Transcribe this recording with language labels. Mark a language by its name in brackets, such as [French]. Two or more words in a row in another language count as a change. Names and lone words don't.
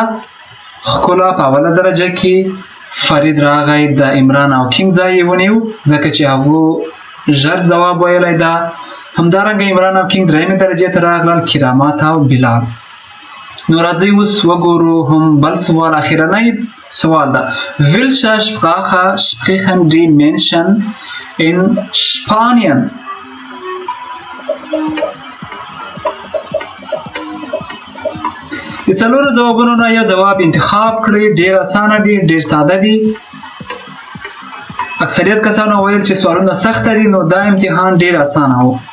[Pashto] ښکلا په اوله درجه کې فرید راغی، د عمران او کینګ ځای یې ونیو ځکه چې هغو ژر ځواب ویلی ده. همدارنګه عمران او کینګ درېیمې درجې ته راغلل، کرامات او بلال. نو راځئ اوس وګورو هم بل سوال، اخرنی سوال ده. [German] Welche Sprache sprechen die Menschen in Spanien؟ [Pashto] د څلورو ځوابونو نه یو ځواب انتخاب کړئ. ډېر اسانه دي، ډېر ساده دي. اکثریت کسانو ویل چې سوالونه سخته دي، نو دا امتحان ډېر اسانه و.